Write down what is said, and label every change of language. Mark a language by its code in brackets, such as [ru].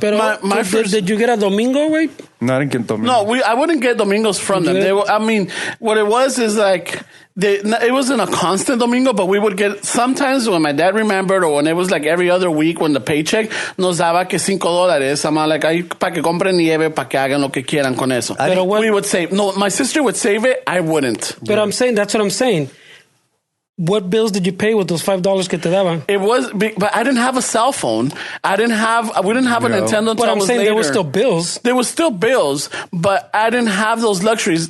[en] But my first, did you get a domingo, right? No, I didn't get domingo. No, I wouldn't get domingos from them. What it was is like, it wasn't a constant domingo, but we would get sometimes when my dad remembered or when it was like every other week when the paycheck [es] nos daba que [en] $5. [es] I'm like, ahí para que compren nieve, para que hagan lo que quieran con eso. [en] We would save. No, my sister would save it. I wouldn't. But I'm saying, that's what I'm saying. What bills did you pay with those $5 [es] que te daban? [en] It was, but I didn't have a cell phone. We didn't have a Nintendo. But I'm saying later. There were still bills. There were still bills, but I didn't have those luxuries.